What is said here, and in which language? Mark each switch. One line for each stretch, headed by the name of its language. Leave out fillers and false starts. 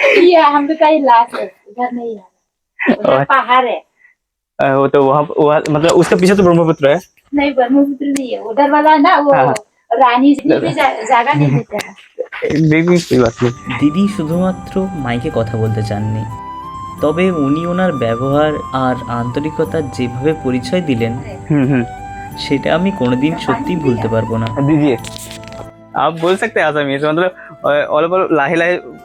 Hindi: ये हम लोग का ही लास्ट है, इधर नहीं है, उधर पहाड़ है। वो तो वहाँ मतलब उसके पीछे तो ब्रह्मपुत्र है। नहीं, ब्रह्मपुत्र नहीं है, उधर वाला है ना, वो हाँ। रानी जी भी जगह नहीं देते हैं। कोई बात नहीं।
Bangla: দিদি শুধুমাত্র মাইকে কথা বলতে চাননি, তবে উনি ওনার ব্যবহার আর আন্তরিকতার যেভাবে পরিচয় দিলেন, সেটা আমি কোনোদিন সত্যি ভুলতে পারবো না।
Hindi: दीजिए। आप बोल सकते हैं आसामीज मतलब
Assamese: অলপ অলপ লাহে লাহে